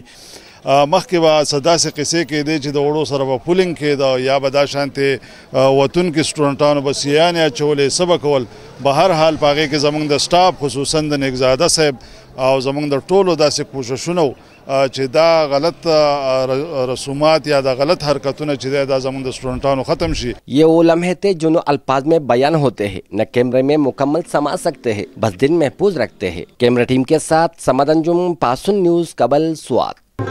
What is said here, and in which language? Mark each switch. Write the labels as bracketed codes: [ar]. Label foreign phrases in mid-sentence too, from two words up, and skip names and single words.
[ps] مخکې به صداسې قصې کېدې چې د وړو سره به پولینګ کېده یا به دا شانتې وتونکي سټوډنټانو به سیانې اچولې څه به کول. به هر حال په هغې کې زموږ د سټاف خصوصا د نیکزاده صاحب او زموږ د ټولو داسې کوششونه چې دا غلط رسومات یا دا غلط حرکتونه چې دا زموږ د سټوډنټانو ختم شي. [ur] یہ وہ لمحے تھے جو نہ الفاظ میں بیان ہوتے ہیں نہ کیمرے میں مکمل سما سکتے ہیں، بس دل محفوظ رکھتے ہیں. [en] camera team [ur] کے ساتھ صمد انجم، پاسن نیوز، کبل، سوات.